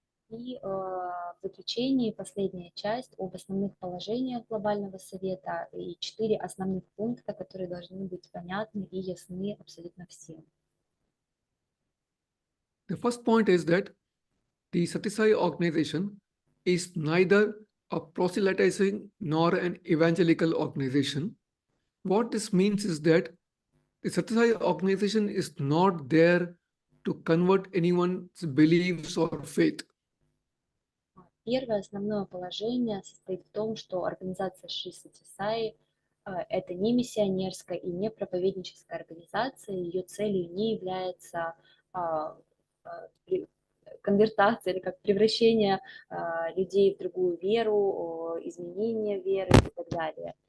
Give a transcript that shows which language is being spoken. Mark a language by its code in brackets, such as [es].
[ru] И в заключении последняя часть об основных положениях Глобального совета и 4 основных пункта, которые должны быть понятны и ясны абсолютно всем. [en] The first point is that the Satya Sai organization is neither a proselytizing nor an evangelical organization. What this means is that the Satya Sai organization is not there to convert anyone's beliefs or faith. [ru] Первое основное положение состоит в том, что организация Шри Сатья Саи Это не миссионерская и не проповедническая организация, ее целью не является конвертация или как превращение людей в другую веру, изменение веры и так далее.